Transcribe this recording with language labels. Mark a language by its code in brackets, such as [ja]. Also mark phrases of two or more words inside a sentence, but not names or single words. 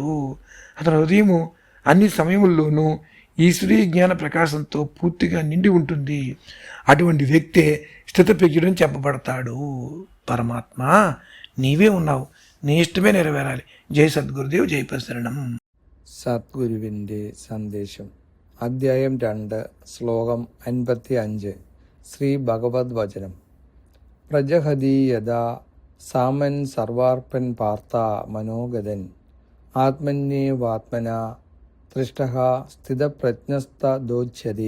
[te] అతని హృదయము అన్ని సమయముల్లోనూ ఈశ్వరీయ జ్ఞాన ప్రకాశంతో పూర్తిగా నిండి ఉంటుంది. అటువంటి వ్యక్తే స్థితప్రజ్ఞుడని చెప్పబడతాడు. పరమాత్మ నీవే ఉన్నావు, నీ ఇష్టమే నెరవేరాలి. జై సద్గురుదేవ్, జై ప్రసరణం. [ml] സദ്ഗുരുവിൻ്റെ സന്ദേശം. അധ്യായം 2, ശ്ലോകം 55. ശ്രീ ഭഗവത് വചനം. [sa] പ്രജഹതി യഥാ സാമൻ സർവാർപ്പൻ പാർത്ത മനോഗതൻ ആത്മന്യേവാത്മന തൃഷ്ടഃ സ്ഥിതപ്രജ്ഞസ്തദോച്യതേ.